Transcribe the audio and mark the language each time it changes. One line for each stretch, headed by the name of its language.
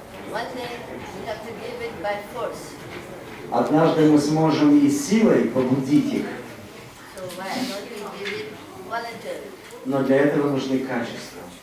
English: One day you have to give it by force.
Russian: Однажды мы сможем и силой побудить их,
English: So why don't you give it voluntarily?
Russian: но для этого нужны качества.